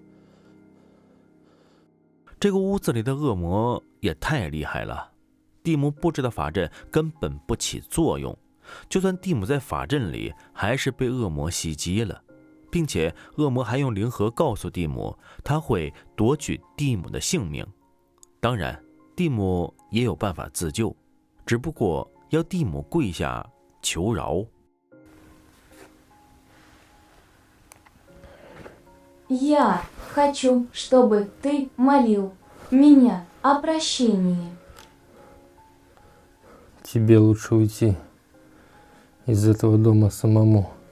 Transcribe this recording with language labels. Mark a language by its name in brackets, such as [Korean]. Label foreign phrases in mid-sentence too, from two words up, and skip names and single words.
[Chinese] 这个屋子里的恶魔也太厉害了，蒂姆布置的法阵根本不起作用，就算蒂姆在法阵里，还是被恶魔袭击了，并且恶魔还用灵核告诉蒂姆，他会夺取蒂姆的性命。当然，蒂姆也有办法自救，只不过要蒂姆跪下求饶。 [Russian] Я хочу, чтобы ты молил меня о прощении. Тебе лучше уйти из этого дома самому.